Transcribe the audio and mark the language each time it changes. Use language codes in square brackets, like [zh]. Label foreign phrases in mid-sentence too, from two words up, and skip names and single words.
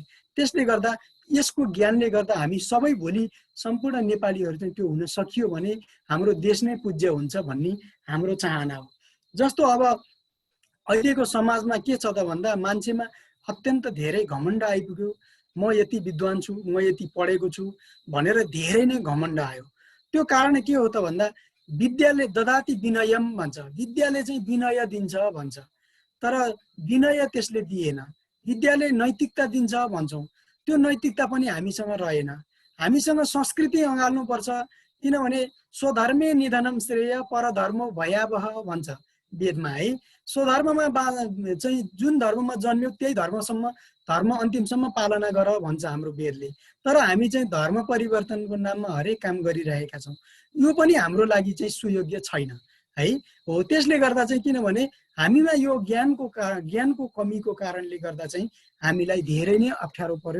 [ne] त्यसले गर्दा यसको ज्ञानले गर्दा हामी सबै भोलि सम्पूर्ण नेपालीहरू चाहिँ त्यो हुन सकियो भने हाम्रो देश नै पूज्य हुन्छ भन्ने हाम्रो चाहना हो। जस्तो अब अहिलेको समाजमा के छ त भन्दा मान्छेमा अत्यन्त धेरै घमण्ड आइपुग्यो। म यति विद्वान छु, म यति पढेको छु भनेर धेरै नै घमण्ड आयो। त्यो कारण के हो त भन्दा विद्याले [sa] ददाति विनयम [ne] भन्छ, विद्याले चाहिँ विनय दिन्छ भन्छ, तर विनय त्यसले दिएन। विद्याले नैतिकता दिन्छ भन्छौँ, त्यो नैतिकता पनि हामीसँग रहेन। हामीसँग संस्कृति अँगाल्नुपर्छ। किनभने [sa] स्वधर्मे निधनम श्रेय परधर्म भयावह [ne] भन्छ वेदमा है। स्वधर्ममा चाहिँ जुन धर्ममा जन्म्यो त्यही धर्म अन्तिमसम्म पालना गर भन्छ हाम्रो वेदले। तर हामी चाहिँ धर्म परिवर्तनको नाममा हरेक काम गरिरहेका छौँ। यो पनि हाम्रो लागि चाहिँ सुयोग्य छैन है। हो त्यसले गर्दा चाहिँ किनभने हामीमा यो ज्ञानको कमीको कारणले गर्दा चाहिँ हामीलाई धेरै नै अप्ठ्यारो पर्यो।